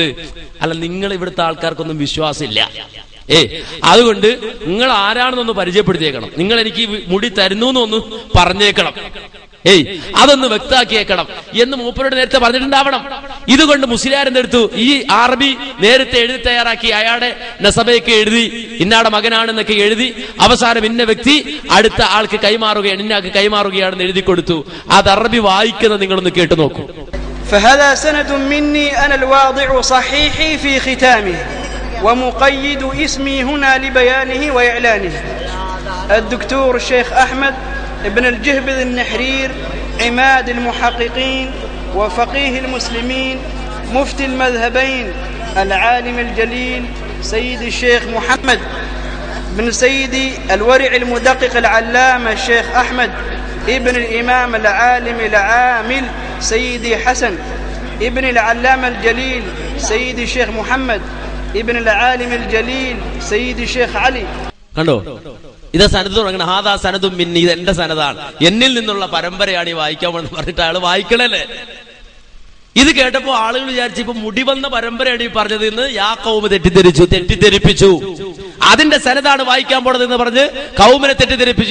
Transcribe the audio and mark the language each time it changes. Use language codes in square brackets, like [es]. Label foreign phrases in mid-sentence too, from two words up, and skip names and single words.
[ml] അല്ല, നിങ്ങൾ ഇവിടുത്തെ ആൾക്കാർക്കൊന്നും വിശ്വാസമില്ല, അതുകൊണ്ട് നിങ്ങൾ ആരാണെന്നൊന്ന് പരിചയപ്പെടുത്തിയേക്കണം, നിങ്ങൾ എനിക്ക് മുടി തരുന്നു എന്നൊന്ന് പറഞ്ഞേക്കണം, അതൊന്ന് വ്യക്താക്കിയേക്കണം എന്ന് മൂപ്പരോട് നേരത്തെ പറഞ്ഞിട്ടുണ്ടാവണം. ഇതുകൊണ്ട് മുസ്ലിയാരെന്ത് എടുത്തു? ഈ അറബി നേരത്തെ എഴുതി തയ്യാറാക്കി, അയാളുടെ നസബയൊക്കെ എഴുതി, ഇന്നാടെ മകനാണെന്നൊക്കെ എഴുതി, അവസാനം ഇന്ന വ്യക്തി അടുത്ത ആൾക്ക് കൈമാറുകയാണ്, ഇന്നാൾക്ക് കൈമാറുകയാണെന്ന് എഴുതി കൊടുത്തു. അത് അറബി വായിക്കുന്നത് നിങ്ങളൊന്ന് കേട്ടു നോക്കൂ. [ar] فهذا سند مني أنا الواضع صحيحي في ختامه ومقيد اسمي هنا لبيانه وإعلانه. الدكتور الشيخ أحمد ابن الجهبذ النحرير، عماد المحققين وفقيه المسلمين، مفتي المذهبين، العالم الجليل سيد الشيخ محمد بن سيدي الورع المدقق العلامة الشيخ أحمد ابن الإمام العالم العامل سيدي حسن ابن العلامة الجليل سيدي الشيخ محمد ابن العالم الجليل سيدي الشيخ علي. [ml] കണ്ടോ, ഇത് സനദ് തുടങ്ങണം. [ar] هذا سند مني, [ml] ഇത് എന്റെ സനദാണ്, എന്നിൽ നിന്നുള്ള പരമ്പരയാണ് ഈ വായിക്കാമെന്ന് പറഞ്ഞിട്ട് അയാൾ വായിക്കണല്ലേ. ഇത് കേട്ടപ്പോ ആളുകൾ വിചാരിച്ചു ഇപ്പൊ മുടി വന്ന പരമ്പരയാണ് ഈ പറഞ്ഞത് എന്ന് യാക്കോബ് തെറ്റിദ്ധരിപ്പിച്ചു. അതിന്റെ സനതാണ് വായിക്കാൻ പോണത് എന്ന് പറഞ്ഞ് കൗമിനെ തെറ്റിദ്ധരിപ്പിച്ചു.